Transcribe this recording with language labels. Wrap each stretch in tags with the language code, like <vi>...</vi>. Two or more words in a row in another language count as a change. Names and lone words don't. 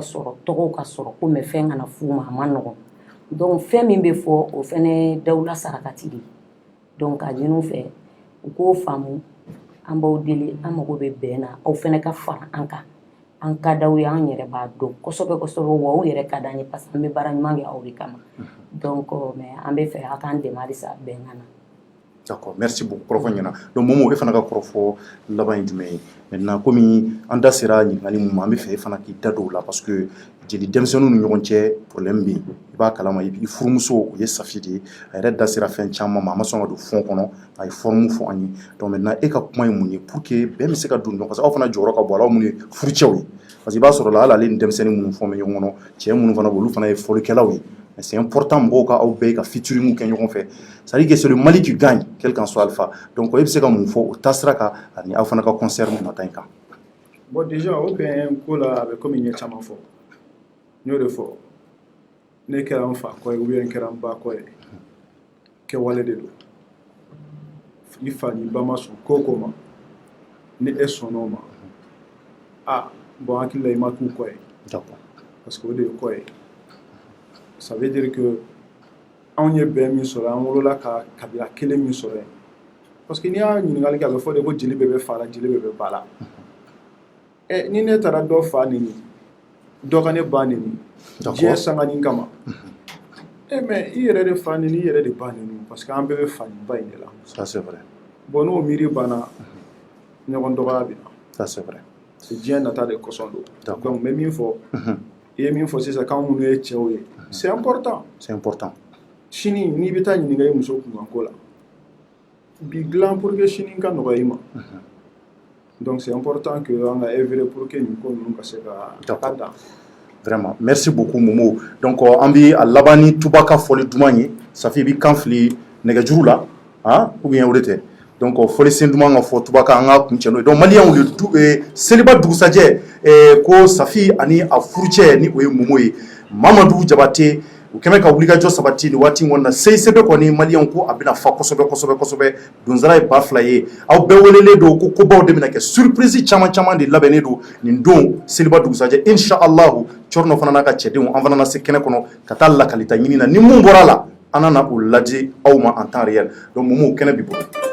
<bm>sɔrɔ tɔgɔw ka sɔrɔ ko mɛ fɛn kana f'u ma a ma nɔgɔn donc fɛn min bɛ fɔ o fɛnɛ dawula sarakati de donc ka ɲini u fɛ u k'o faamu an b'aw deli an mago bɛ bɛn na aw fɛnɛ ka fara an kan an ka d'aw ye an yɛrɛ b'a dɔn kosɛbɛ kosɛbɛ wa aw yɛrɛ ka d'an ye</bm> <fr>parce que</fr> <bm>an bɛ baara ɲuman kɛ aw de kama</bm> <fr>donc mais</fr> <bm>an bɛ fɛ aw k'an dɛmɛ halisa bɛnkan na</bm> <fr>d'accord merci beaucoup</fr> <bm>kɔrɔfɔ ɲɛna donc Momo e fana ka kɔrɔfɔ laban ye jumɛn ye maintenant komi an da sera ɲininkali mun ma an bɛ fɛ e fana k'i da don o la</bm> <fr>parce que</fr> <bm>jeli denmisɛnninw ni ɲɔgɔn cɛ problème bɛ yen i b'a kalama i furumuso o ye Safi de ye a yɛrɛ da sera fɛn caman ma a ma sɔn ka don fond kɔnɔ a ye forme fɔ an ye</bm> <fr>donc maintenant</fr> <bm>e ka kuma ye mun ye</bm> <fr>pour que</fr> <bm>bɛɛ bɛ se ka don ɲɔgɔn</bm> <fr>parce que</fr> <bm>aw fana jɔyɔrɔ ka bon a la aw minnu ye furucɛw ye</bm> <fr>parce que</fr> <bm>i b'a sɔrɔ la hali ale ni denmisɛnnin minnu fɔ bɛ ɲɔgɔn kɔnɔ cɛ minnu fana olu fana ye fɔlikɛlaw ye</bm> <fr>mais c'est important</fr> <bm>mɔgɔw ka aw bɛɛ ka featuring kɛ ɲɔgɔn fɛ</bm> <fr>c'est à dire que c'est le Mali qui gagne quel qu'en soit alpha</fr> <bm>donc e bɛ se ka mun fɔ o taasira kan ani aw fana ka concert nata in kan</bm> <fr>bon déjà</fr> <bm>o bɛn ko la a bɛ komi n ye caman fɔ n y'o de fɔ ne kɛra n fa kɔ ye</bm> <fr>ou bien</fr> <bm>n kɛra n ba kɔ ye kɛwale de don i fa ni ba ma sɔn ko o ko ma ni e sɔnn'o ma bon hakili la i ma k'u kɔ ye</bm> <fr>parce que</fr> <bm>o de ye kɔ ye</bm> <fr>ça veut dire que</fr> <bm>anw ye bɛn min sɔrɔ an wolola ka kabila kelen min sɔrɔ yen</bm> <fr>parce que</fr> <bm>n'i y'a ɲininkali kɛ a bɛ fɔ de ko jeli bɛɛ bɛ fa la jeli bɛɛ bɛ ba la ni ne taara dɔ fa neni dɔ ka ne ba neni diɲɛ sangani kama mais i yɛrɛ de fa neni i yɛrɛ de ba neni</bm> <fr>parce que</fr> <bm>an bɛɛ bɛ fa ni ba in de la</bm> <fr>ça c'est vrai</fr> <bm>bon n'o miiri banna ɲɔgɔn dɔgɔya bɛ na</bm> <fr>ça c'est vrai</fr> <bm>c'est diɲɛ nata de kɔsɔn don donc n bɛ min fɔ i ye min fɔ sisan k'anw minnu ye cɛw ye</bm> <fr>c'est important</fr> <bm>sini n'i bɛ taa ɲininka i muso kunkanko la bi dilan</bm> <fr>pour que</fr> <bm>sini ka nɔgɔya i ma</bm> <fr>donc c'est important que</fr> <bm>an ka œuvrer</bm> <fr>pour que</fr> <bm>nin ko ninnu ka se ka dan</bm> <fr>vraiment merci beaucoup</fr> <bm>Momo donc an bɛ a laban ni tuba ka fɔli duman ye Safi i bɛ kan fili nɛgɛjuru la</bm> <fr>ou bien</fr> <bm>o de tɛ donc fɔli sen duman ka fɔ tuba kan an ka kuncɛ n'o ye donc maliyɛnw seliba dugusajɛ ko Safi ani a furucɛ ni o ye Momo ye Mamadu Jabate u kɛmɛ ka wulikajɔ sabati nin waati in kɔnɔ na CICB kɔni maliyɛnw ko a bɛna fa kosɛbɛ donzara ye ba fila ye aw bɛɛ welelen don ko kobaw de bɛna kɛ surprise caman de labɛnnen don nin don seliba dugusajɛ inshallah Cɔrɔnɔ fana n'a ka cɛdenw an fana na se kɛnɛ kɔnɔ ka taa lakalita ɲini na ni mun bɔra la an na o lajɛ aw ma</bm> <fr>en temps réel</fr> <bm>donc Momo kɛnɛ b'i bolo</bm>